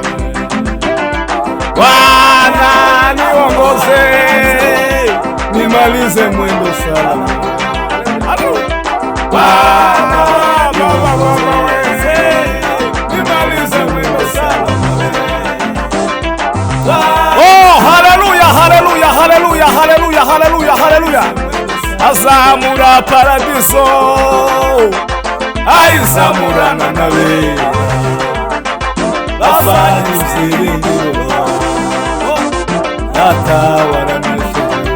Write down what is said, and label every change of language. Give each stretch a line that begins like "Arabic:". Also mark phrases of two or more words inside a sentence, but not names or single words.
Swahili: Bwana niongoze, nimalize mwendo salama. Bwana niongoze, nimalize mwendo salama. Oh, haleluya, haleluya, haleluya, haleluya, haleluya, haleluya.
Kinyarwanda: Azamura paradiso, ayizamurana nawe, bafanye ibyiringiro, data waranesheje.